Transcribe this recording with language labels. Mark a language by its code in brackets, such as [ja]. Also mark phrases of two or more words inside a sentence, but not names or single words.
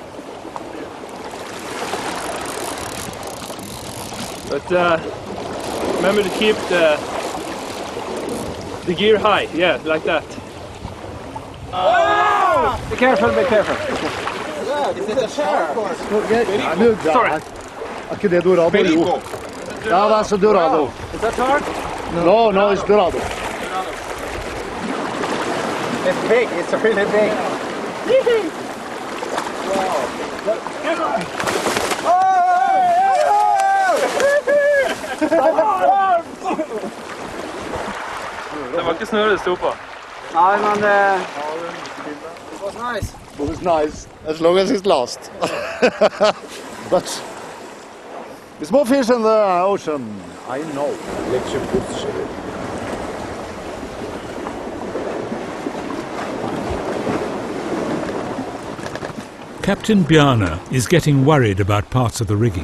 [en] But remember to keep the gear high, yeah, like that. Be careful, be careful. Is it a shark? Sorry. [no] Ikke det Dorado, jo. Ja, det så Dorado. [en] Is that shark? No, it's Dorado. It's big, it's really big. [no] Det var ikke snøret det stod på. Nei, men [en] it was nice. It was nice, as long as it lasts. But there's more fish in the ocean. I know. Captain Bjarne is getting worried about parts of the rigging.